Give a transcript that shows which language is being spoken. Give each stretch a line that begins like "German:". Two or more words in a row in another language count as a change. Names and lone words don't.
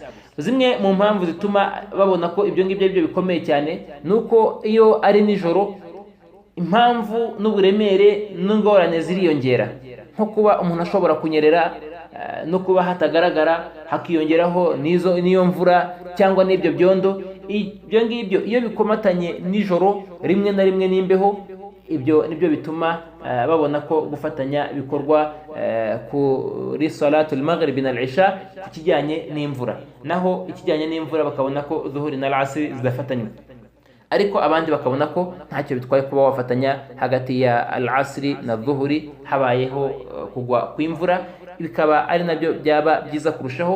Kinyarwanda: Zimwe mu mpamvu zituma babona ko ibyo ngibyo byo bikomeye cyane nuko iyo ari nijoro impamvu n'uburemere n'ingorane ziriyongera, nko kuba umuntu ashobora kunyerera no kuba hatagaragara, hakiyongeraho n'iyo mvura cyangwa n'ibyo byondo. Ibyo ngibyo iyo bikomatanye nijoro rimwe na rimwe n'imbeho, ibyo nibyo bituma babona ko gufatanya bikorwa kuri
Arabic: صلاة المغرب
Kinyarwanda: na al-isha ku kijyanye n'imvura. Naho ikijyanye n'imvura bakabona ko dhuhuri na al-asr zidafatanywa, ariko abandi bakabona ko ntacyo bitwaye kuba wafatanya hagati ya al-asri na dhuhuri habayeho kugwa kw'imvura, bikaba ari nabyo byaba byiza kurushaho.